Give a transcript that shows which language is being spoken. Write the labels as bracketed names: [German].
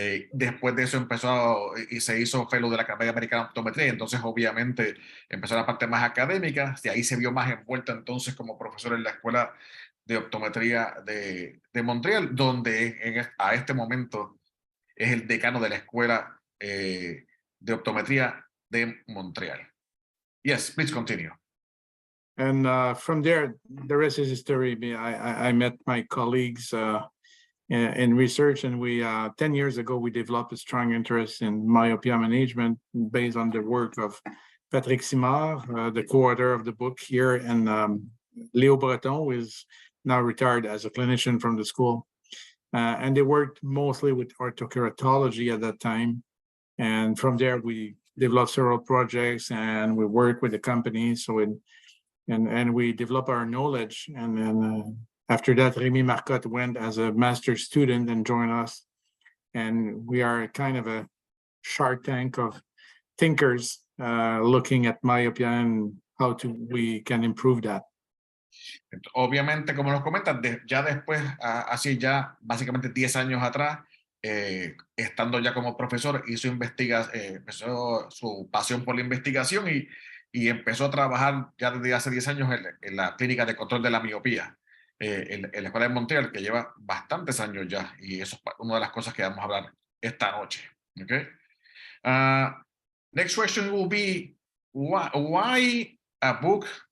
[Spanish] después de eso empezó y se hizo fellow de la Academia Americana de Optometría, entonces obviamente empezó la parte más académica, de ahí se vio más envuelta entonces como profesor en la Escuela de Optometría de Montreal, donde a este momento es el decano de la Escuela de Optometría de Montreal. [English] Yes, please continue. And from there, the rest is history. I met my colleagues in research, and we 10 years ago, we developed a strong interest in myopia management based on the work of Patrick Simard, the co-author of the book here, and Léo Breton, who is now retired as a clinician from the school. And they worked mostly with orthokeratology at that time. And from there, we developed several projects, and we worked with the company. So and we developed our knowledge. And then after that, Rémi Marcotte went as a master's student and joined us. And we are kind of a shark tank of thinkers looking at myopia and how we can improve that. [Spanish] Obviamente, como nos comentas, ya después, así ya básicamente 10 años atrás, estando ya como profesor, empezó su pasión por la investigación y empezó a trabajar ya desde hace 10 años en la clínica de control de la miopía en la Escuela de Montreal, que lleva bastantes años ya, y eso es una de las cosas que vamos a hablar esta noche. [English] Okay? Next question will be, why a book